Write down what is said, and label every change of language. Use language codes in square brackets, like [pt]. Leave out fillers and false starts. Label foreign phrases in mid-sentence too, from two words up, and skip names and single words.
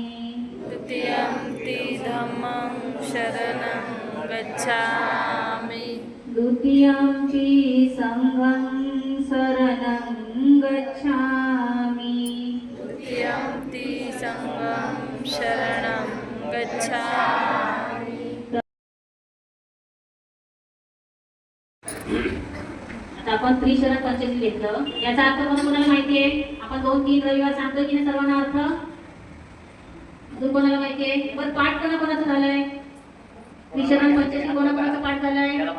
[pi] द्वितीयम्पि धम्मं शरणं गच्छामि द्वितीयम्पि संघं शरणं गच्छामि द्वितीयम्पि संघं शरणं गच्छामि [mr] आता आपण त्रिशरण पंचशील घेतलं, याचा अर्थ कोणाला माहिती आहे? आपण 2-3 रविवार सांगतो की नाही सर्वांना अर्थ? अजून कोणाला माहिती आहे? बरं, पाठ कोणाचं झालंय? त्रिशरण पंचशील कोणाचा पाठ झालाय?